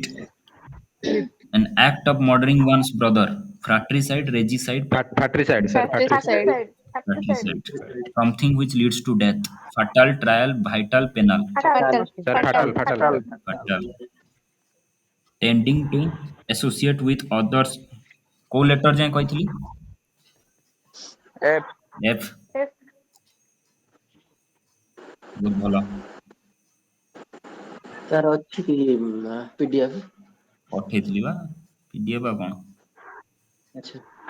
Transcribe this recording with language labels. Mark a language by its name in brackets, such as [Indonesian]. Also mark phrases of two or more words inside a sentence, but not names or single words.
[English] An act of murdering one's brother. Fratricide, regicide, Patricide, sir. Fratricide. fratricide. Something which leads to death. Fatal, trial, vital, penal. Fatal. Sir, fatal. Fatal. Tending to associate with others. [Odia] କୋଉ letter ଯାଏଁ କହିଥିଲି? F. F. ବହୁତ ଭଲ. ତାର ଅଛି କି PDF? ପଠେଇଥିଲି ବା PDF ଆଉ କଣ? ଆଚ୍ଛା